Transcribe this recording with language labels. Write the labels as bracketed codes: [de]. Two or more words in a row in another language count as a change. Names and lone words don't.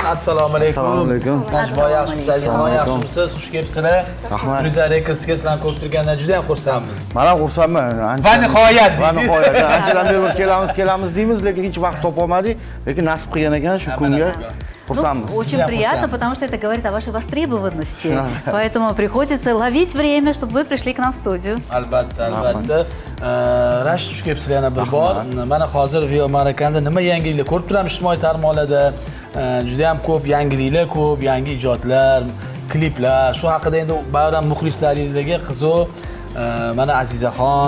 [uz] Assalomu alaykum. Assalomu alaykum. Najboy yaxshimisiz, Azizxon yaxshimisiz? Xush kelibsizlar. Rahmat. Druзья Records'ga sizlarni ko'rib turgandan juda ham xursandmiz. Men ham xursandman. Va nihoyat Va nihoyat. Anchadan beri kelamiz deymiz, lekin hech vaqt topa olmadik. Lekin nasib qilgan ekan shu kunga. Xursandmiz. [ru] Очень приятно, потому что это говорит о вашей востребованности. Поэтому приходится ловить время, чтобы вы пришли к нам в студию. [uz] Albatta. Rashid xush kelibsizlar yana bir bor. Mana hozir Vio Marakanida nima yangiliklar ko'rib turamiz ijtimoiy tarmoqlarda. Juda ham ko'p yangiliklar, ko'p yangi ijodlar, kliplar. Shu haqida endi bayram muxlislaringizga qiziq. Mana Azizaxon